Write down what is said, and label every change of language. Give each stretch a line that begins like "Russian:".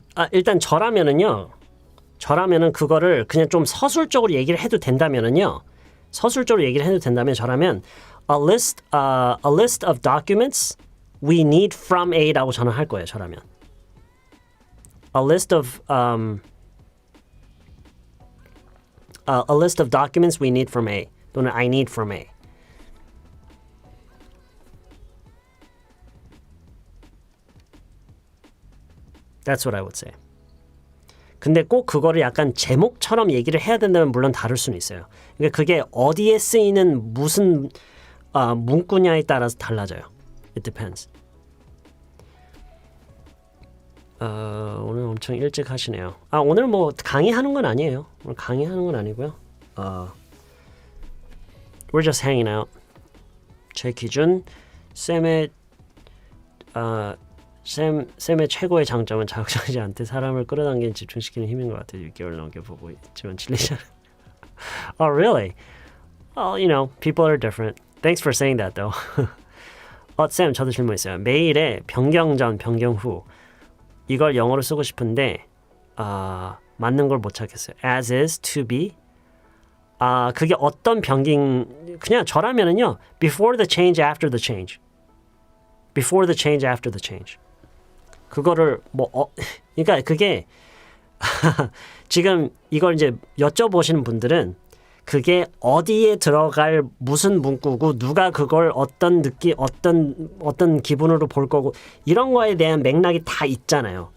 Korean: 일단 저라면은 그거를 그냥 좀 서술적으로 얘기를 해도 된다면은요. 저라면
English: a list of documents we need from A
Korean: 라고 저는 할 거예요. 저라면
English: a list of documents we need from A
Korean: 또는
English: I need from A. That's what I would say.
Korean: 근데 꼭 그거를 약간 제목처럼 얘기를 해야 된다면 물론 다를 수는 있어요. 그러니까 그게 어디에 쓰이는 무슨 문구냐에 따라서 달라져요.
English: It depends.
Korean: 오늘 엄청 일찍 하시네요. 오늘 뭐 강의하는 건 아니에요. 오늘 강의하는 건 아니고요.
English: We're just hanging out.
Korean: 제 기준 쌤의 쌤의 최고의 장점은 자극적이지 않대 사람을 끌어당기는 집중시키는 힘인 것 같아요. 6개월 넘게 보고 있지만 질리지 않아.
English: Oh, really? Well, you know, people are different. Thanks for saying that, though.
Korean: 쌤, 저도 질문 있어요. 메일에 변경 전, 변경 후 이걸 영어로 쓰고 싶은데 맞는 걸 못 찾겠어요.
English: As is, to be.
Korean: 그게 어떤 변경? 그냥 저라면은요.
English: Before the change, after the change. Before the change, after the change.
Korean: 그거를 그러니까 그게 지금 이걸 이제 여쭤보시는 분들은 그게 어디에 들어갈 무슨 문구고 누가 그걸 어떤 어떤 기분으로 볼 거고 이런 거에 대한 맥락이 다 있잖아요.